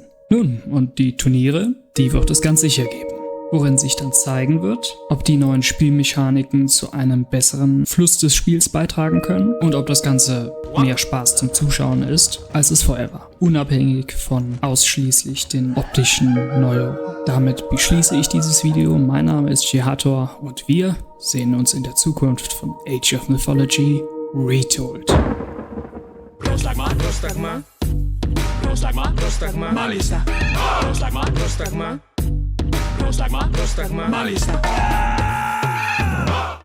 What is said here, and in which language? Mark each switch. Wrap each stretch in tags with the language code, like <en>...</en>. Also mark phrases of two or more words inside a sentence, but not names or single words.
<de>Nun, und die Turniere, die wird es ganz sicher geben, worin sich dann zeigen wird, ob die neuen Spielmechaniken zu einem besseren Fluss des Spiels beitragen können und ob das Ganze mehr Spaß zum Zuschauen ist, als es vorher war, unabhängig von ausschließlich den optischen Neuerungen. Damit beschließe ich dieses Video. Mein Name ist Jehator und wir sehen uns in der Zukunft von Age of Mythology Retold.</de> <el>Πρόσταγμα, Πρόσταγμα, Πρόσταγμα, Πρόσταγμα, Μάλιστα. Πρόσταγμα, Πρόσταγμα, Πρόσταγμα, Πρόσταγμα, Μάλιστα.</el>